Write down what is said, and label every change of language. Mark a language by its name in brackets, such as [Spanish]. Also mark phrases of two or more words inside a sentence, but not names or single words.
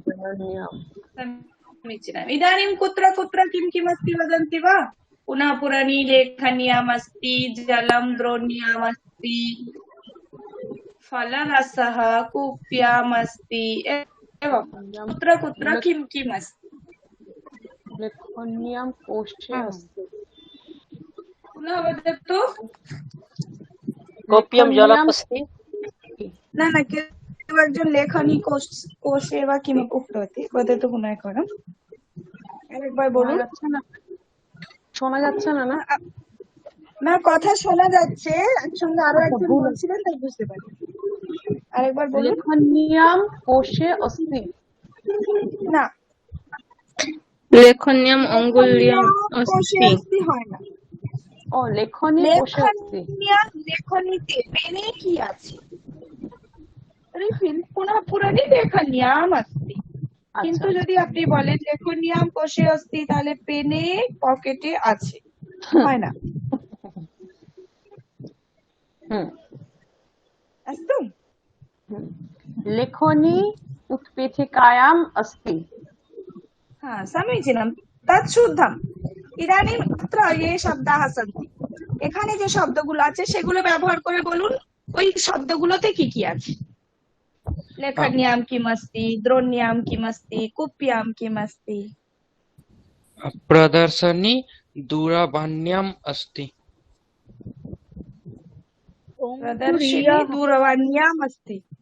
[Sanskrit] समीचीनम् इदानीं कुत्र कुत्र किं किमस्ति वदन्ति वा पुनः पुराणी लेखन्यामस्ति जलं द्रोण्यामस्ति फलरसः कूप्यामस्ति एवं कुत्र कुत्र किं किम् अस्ति लेखन्याम कोशे अस्ति पुनः वदतु कोप्यं जलमस्ति न केवलं लेखनी कोशे वा किम् उक्तवती वदतु पुनः एकवारम् [Bangla] আরেকবার বলুন শোনা যাচ্ছে না না না কথা শোনা যাচ্ছে একসঙ্গে আরো একজন বলছিলেন তাই বুঝতে পারি আরেকবার বলুন [Sanskrit] लेखन्याम कोशे अस्ति [Bangla] না [Sanskrit] लेखन्याम अंगुल्याम কোষে अस्ति [Bangla] অস্তি হয় না [Sanskrit] ও লেখনী কোশে अस्ति [Bangla] লেখনীতে পেনে কি আছে রিফিল [Sanskrit] পুনঃ পুরানি লেখনিয়াম अस्ति [Bangla] কিন্তু যদি আপনি বলেন [Sanskrit] লেখনিয়াম কোষে অস্তি [Bangla] তাহলে পেনে পকেটে আছে হয় না अस्तु [Sanskrit] लेखनी उत्पीठिकायाम अस्ति हा समीचीनं तत् शुद्धम् इदानीं अत्र ये शब्दाः सन्ति [Bangla] এখানে যে শব্দগুলো আছে সেগুলো ব্যবহার করে বলুন ওই শব্দগুলোতে কি কি আছে [Sanskrit] लेखन्याम किमस्ति द्रोण्याम किमस्ति कुप्याम किमस्ति प्रदर्शनी दूरवाण्याम् अस्ति प्रदर्शिनी दूरवाण्याम अस्ति